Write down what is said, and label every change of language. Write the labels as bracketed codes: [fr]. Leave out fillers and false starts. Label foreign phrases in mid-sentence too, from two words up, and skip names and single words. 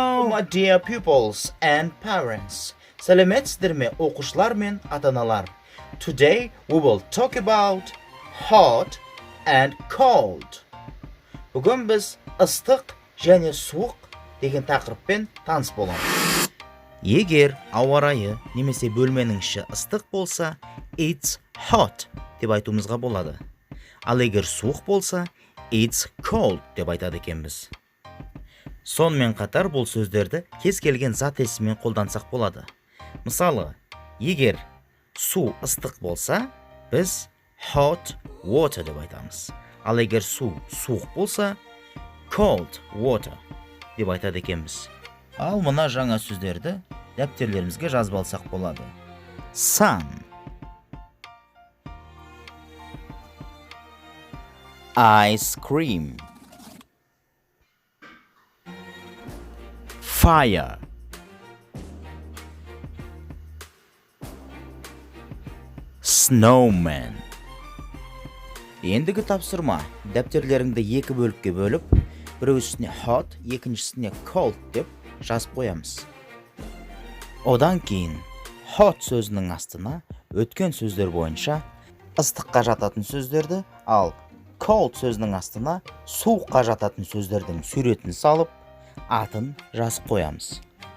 [en] my dear pupils and parents. [kk] Сәлеметсіздер ме оқушылар мен ата-аналар. [en] Today we will talk about hot and cold. [kk] Бүгін біз ыстық және суық деген тақырыппен таныс боламыз. Егер ауа райы немесе бөлменің іші ыстық болса, [en] it's hot [kk] деп айтуымызға болады. Ал егер суық болса, [en] it's cold [kk] деп айтады екенбіз. Сонымен қатар бұл сөздерді кез келген зат есіммен қолдансақ болады. Мысалы, егер су ыстық болса, біз [en] hot water [kk] деп айтамыз. Ал егер су суық болса, [en] cold water [kk] деп айтады екенбіз. Ал мына жаңа сөздерді дәптерлерімізге жазып алсақ болады. [en] Sun, ice cream, fire, snowman. [kk] Ендігі тапсырма, дәптерлеріңді екі бөлікке бөліп, біреуісіне hot, екіншісіне cold деп жазып қоямыз. Одан кейін hot сөзінің астына өткен сөздер бойынша ыстыққа жататын сөздерді, ал cold сөзінің астына суыққа жататын сөздердің суретін салып, атын жазып қоямыз.